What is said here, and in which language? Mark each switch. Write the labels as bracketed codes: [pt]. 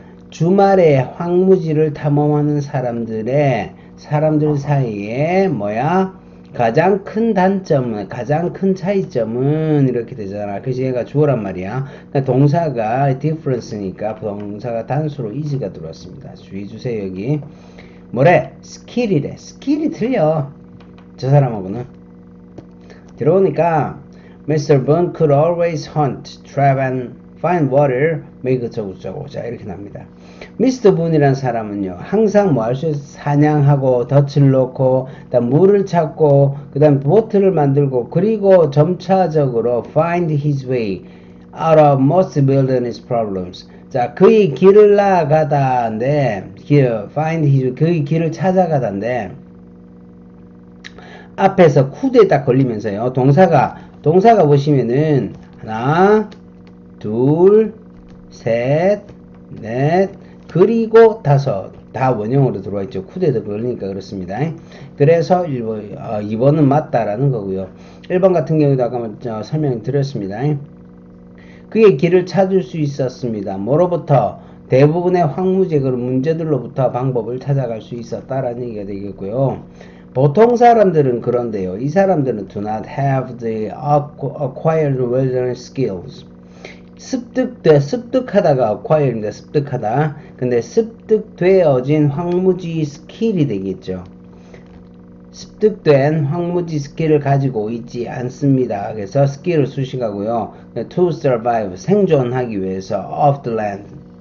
[ko] 주말에 황무지를 탐험하는 사람들 사이에 가장 큰 단점은 가장 큰 차이점은 이렇게 되잖아. 그래서 얘가 주어란 말이야. 그러니까 동사가 difference니까 동사가 단수로 is가 들어왔습니다. 주의 주세요. 여기 뭐래? skill이래. skill이 틀려. 저 사람하고는 들어오니까 Mr. [en] Boone could always hunt, trap and find water, make [ko] 저쩌고 자 이렇게 납니다. 미스터 분이라는 사람은요 항상 뭐 할 수 있어? 사냥하고 덫을 놓고 그다음 물을 찾고 그다음 보트를 만들고 그리고 점차적으로 [en] find his way out of most wilderness problems. [ko] 자 그의 길을 나아가다인데 find his 그의 길을 찾아가다인데 앞에서 could에 딱 걸리면서요 동사가 보시면은 하나 둘 셋 넷 그리고 다섯 다 원형으로 들어와 있죠. could에도 걸리니까 그렇습니다. 그래서 2번은 맞다라는 거고요. 1번 같은 경우도 아까 설명드렸습니다. 그의 길을 찾을 수 있었습니다. 뭐로부터? 대부분의 황무지 그런 문제들로부터 방법을 찾아갈 수 있었다라는 얘기가 되겠고요. 보통 사람들은 그런데요. 이 사람들은 [en] do not have the acquired wilderness skills. [ko] 습득하다가 acquire입니다. 습득하다. 근데 습득되어진 황무지 스킬이 되겠죠. 습득된 황무지 스킬을 가지고 있지 않습니다. 그래서 스킬을 수식하고요. [en] to survive [ko] 생존하기 위해서 [en] of the land.